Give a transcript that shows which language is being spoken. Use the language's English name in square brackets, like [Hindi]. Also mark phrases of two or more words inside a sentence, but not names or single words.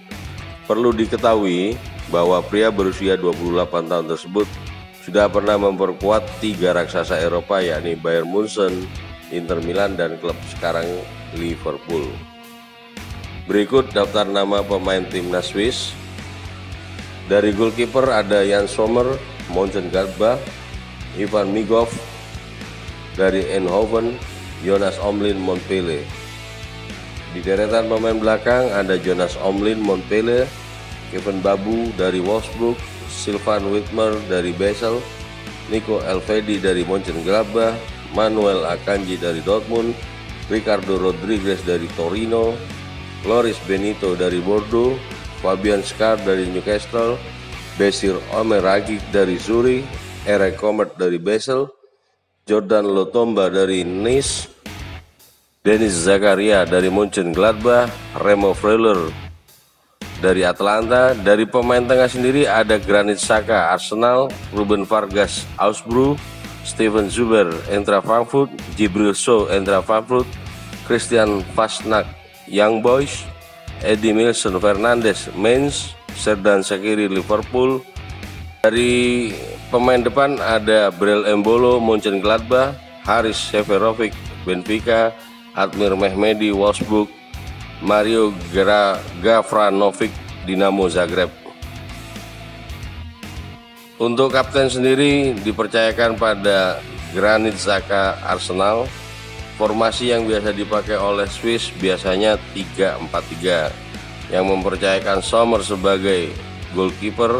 [Indonesian] Perlu diketahui bahwa pria berusia 28 tahun tersebut sudah pernah memperkuat 3 raksasa Eropa, yakni Bayern Munchen, Inter Milan, dan klub sekarang Liverpool. Berikut daftar nama pemain timnas Swiss. Dari goalkeeper ada Jan Sommer, Mönchengladbach, Ivan Migov dari Eindhoven, Jonas Omlin, Montpellier. Di deretan pemain belakang ada Jonas Omlin, Montpellier, Kevin Babu dari Wolfsburg, Sylvain Widmer dari Basel, Nico Elvedi dari Mönchengladbach, Manuel Akanji dari Dortmund, Ricardo Rodriguez dari Torino, Loris Benito dari Bordeaux, Fabian Schär dari Newcastle, Besir Omer Ragic dari Zurich, Eric Comert dari Basel, Jordan Lotomba dari Nice, Denis Zakaria dari Mönchengladbach, Remo Freuler dari Atlanta. Dari pemain tengah sendiri ada Granit Xhaka Arsenal, Ruben Vargas Augsburg, Steven Zuber Eintracht Frankfurt, Djibril Sow Eintracht Frankfurt, Christian Fasnacht Young Boys, Edimilson Fernandes Mainz, Xherdan Shaqiri Liverpool. Dari pemain depan ada Breel Embolo Mönchengladbach, Haris Seferovic Benfica, Admir Mehmedi Wolfsburg, Mario Gavranovic Dinamo Zagreb. Untuk kapten sendiri dipercayakan pada Granit Xhaka Arsenal. Formasi yang biasa dipakai oleh Swiss biasanya 3-4-3 yang mempercayakan Sommer sebagai goalkeeper.